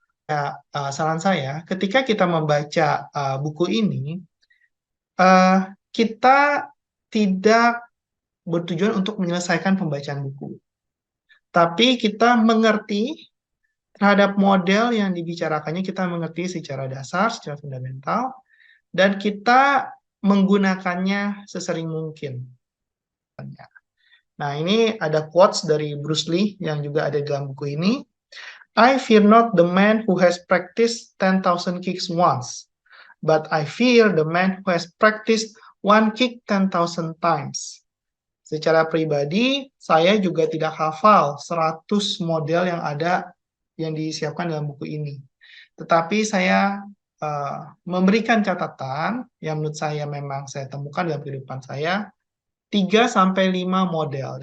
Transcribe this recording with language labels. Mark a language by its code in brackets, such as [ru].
[id] Ya, saran saya, ketika kita membaca buku ini, uh, kita tidak bertujuan untuk menyelesaikan pembacaan buku, tapi kita mengerti terhadap model yang dibicarakannya, kita mengerti secara dasar, secara fundamental, dan kita menggunakannya sesering mungkin. Nah, ini ada quotes dari Bruce Lee yang juga ada dalam buku ini. [en] I fear not the man who has practiced 10,000 kicks once, but I fear the man who has practiced one kick 10,000 times. [id] Secara pribadi, saya juga tidak hafal 100 model yang ada yang disiapkan dalam buku ini. Tetapi saya memberikan catatan yang menurut saya memang saya temukan dalam kehidupan saya, 3-5 model.